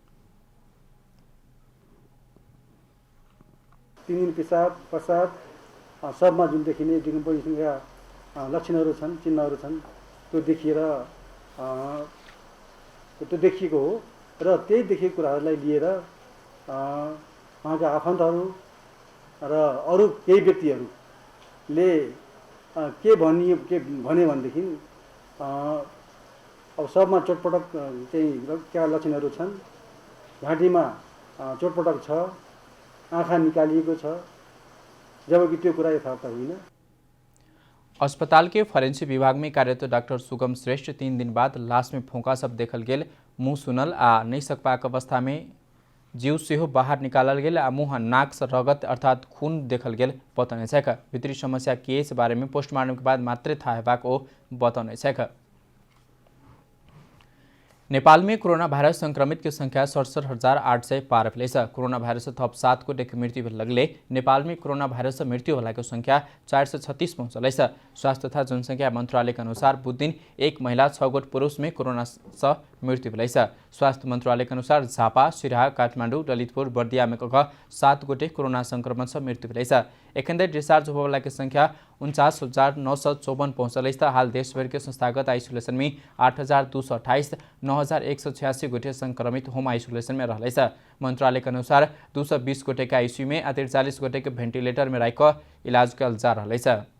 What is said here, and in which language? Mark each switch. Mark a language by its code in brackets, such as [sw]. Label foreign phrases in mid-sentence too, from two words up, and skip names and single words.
[ne] तीन दिन पेशाब पश्चात सबमा जुन देखिने जुन पहिलेका लक्षणहरू छन्, चिन्हहरू छन्, त्यो देखिएर त्यो देखिएको हो र त्यही देखिएको कुराहरूलाई लिएर उहाँका आफन्तहरू र अरू केही व्यक्तिहरूले के भने भनेदेखि अब सबमा चोटपटक चाहिँ क्या लक्षणहरू छन्, घाँटीमा चोटपटक छ, आँखा निकालिएको छ, जबकि त्यो कुरा यथार्थ होइन। [mai] अस्पताल के फॉरेंसिक विभाग में कार्यरत डॉक्टर सुगम श्रेष्ठ 3 दिन बाद लाश में फोंका सब देखल गेल, मुंह सुनल आ नहीं सकपाक अवस्था में जीव सेहो बाहर निकालल गेल आ मुंह नाक से रगत अर्थात खून देखल गेल बतौने छैक। भित्री समस्या के इस बारे में पोस्टमार्टम के बाद मात्रै थाहा हेबाक ओ बतौने छैक। नेपाल में कोरोना वायरस संक्रमित की संख्या 67,800 पार भेलेछ। कोरोना वायरस थप 7 गोटे मृत्यु लगले नेपाल में कोरोना वायरस से मृत्यु होला संख्या 436 पहुँचल। स्वास्थ्य तथा जनसंख्या मंत्रालय के अनुसार बुधदिन 1 महिला 6 गोट पुरुष में कोरोना से मृत्यु भेलेछ। स्वास्थ्य मंत्रालय के अनुसार झापा, सिराहा, काठमाडौँ, ललितपुर, बर्दिया में 7 गोटे कोरोना संक्रमण से मृत्यु भेलेछ। एखन डिस्चार्ज होने की संख्या 49,954 पहुँचल। हाल देशभर के संस्थागत आइसोलेशन में 8,228, 9,186 गोटे संक्रमित होम आइसोलेशन में रहल। मंत्रालय के अनुसार 220 गोटे के आईसीयू में 43 गोटे के वेंटिलेटर में रख इलाज कल जा रहा।